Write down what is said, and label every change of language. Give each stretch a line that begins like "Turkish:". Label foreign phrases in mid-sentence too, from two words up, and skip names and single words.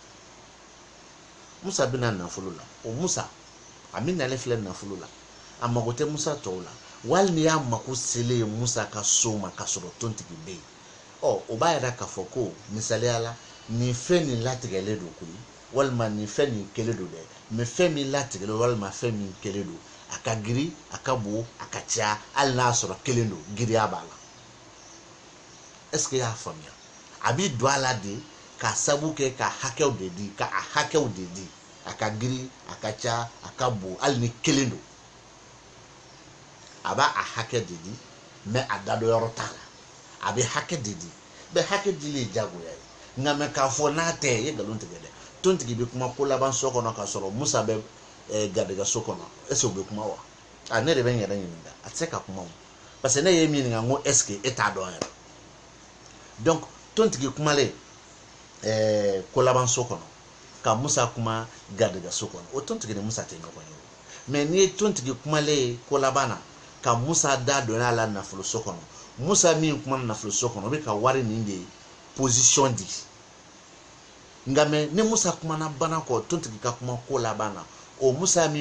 Bambara: musa bɛna nafolo la o musa a min nalen filɛ nafolo la a mago tɛ musa tɔw la wali ni y'a mako selen ye musa ka so ma ka sɔrɔ tontigi bɛ yen o b'a yira k'a fɔ ko misaliya la nin fɛn nin latigɛlen don koyi walima nin fɛn nin kelen don dɛ mais fɛn min latigɛlen walima fɛn min kelen don a ka girin a ka bon a ka ca hali n'a sɔrɔ kelen don giriya b'a la est-ce que y'a faamuya a bɛ don a la de k'a sabu kɛ ka hakɛw de di ka a hakɛw de di a ka girin a ka ca a ka bon hali ni kelen don a b'a hakɛ de di mais a dadɔyɔrɔ t'a la a bɛ hakɛ de di bɛɛ hakɛ dili ye diyagoya ye nka mɛ k'a fɔ n'a tɛ i ye nkalon tigɛ dɛ tontigi bɛ kuma ko laban so kɔnɔ k'a sɔrɔ musa bɛ garijɛgɛ so kɔnɔ
French: est ce que
Bambara: o bɛ kuma wa ne de bɛ n yɛrɛ ɲininka a tɛ se ka kuma o
French: parce que
Bambara: ne ye min ɲininka n ko
French: est ce que
Bambara: e t'a dɔn yɛrɛ donc tontigi kumalen ko laban so kɔnɔ ka musa kuma garijɛgɛ so kɔnɔ o tontigi ni musa tɛ ɲɔgɔn ye mais n'i ye tontigi kumalen ko laban na ka musa da donna a la nafolo so kɔnɔ musa min kuma nafolo so kɔnɔ o bɛ ka wari nin de position di nka mɛ ni musa kumana bana kɔ tontigi ka kuma ko laban na o musa min